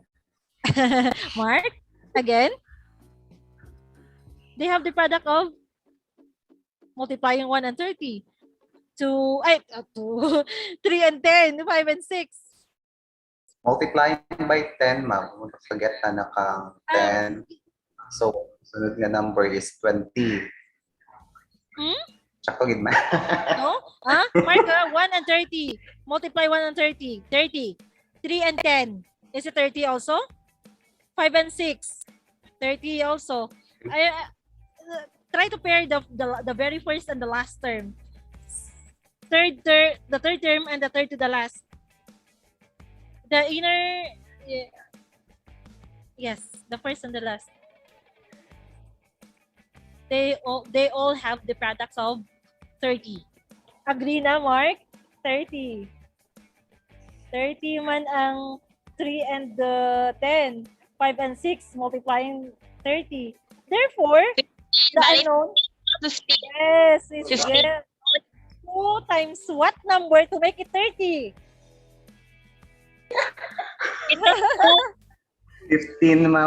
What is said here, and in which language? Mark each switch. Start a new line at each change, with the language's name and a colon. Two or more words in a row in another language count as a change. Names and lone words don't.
English: Mark, again. They have the product of multiplying 1 and 30. 2, 3 and 10, 5 and 6. Multiplying by 10, ma'am.
Hiligaynon: Forget na nakang 10. So, sunod nga
English: number is 20.
Hiligaynon: Tsaka gid man. No?
English: Mark, 1 and 30. Multiply 1 and 30. 30. 3 and 10. Is it 30 also? 5 and 6. 30 also. Try to pair the very first and the last term. The third term and the third to the last. The inner, yes, the first and the last. They all have the products of 30.
Hiligaynon: Agree na, Mark? 30. 30 man ang 3 and 10.
English: 5 and 6 multiplying 30. Therefore, the unknown, yes, is get 2 times what number to make it 30? 15, ma'am.